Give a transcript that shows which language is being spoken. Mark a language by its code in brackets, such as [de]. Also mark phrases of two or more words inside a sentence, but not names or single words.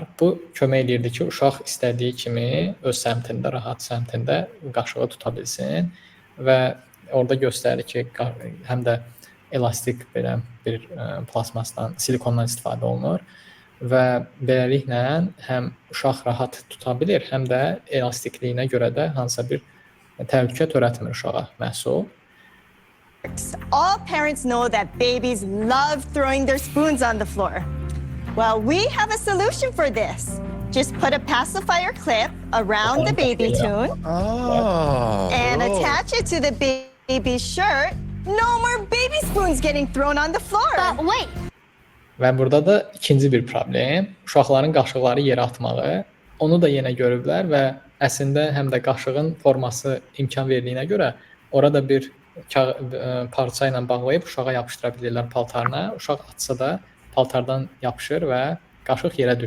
[az] Bu kömək edirdi ki, uşaq istədiyi kimi öz səmtində, rahat səmtində qaşığı tuta bilsin və orada göstərir ki, həm də elastik belə bir plasmasdan, silikondan istifadə olunur və beləliklə həm uşaq rahat tuta bilir, həm də elastikliyinə görə də hansısa bir təhlükə törətmir uşağa məhsul. [en] All parents know that babies love throwing their spoons on the floor. Well, we have a solution for this. Just put a pacifier clip around the Baby Tune and attach it to the baby's shirt. No more baby spoons getting thrown on the floor. But wait, [az] Və burada da ikinci bir problem, uşaqların qaşıqları yerə atmağı. Onu da yenə görüblər və əslində həm də qaşığın forması imkan verdiyinə görə orada bir parça ilə bağlayıb uşağa yapışdıra bilirlər paltarına. Uşaq atsa da paltardan yapışır və qaşıq yerə düşmür.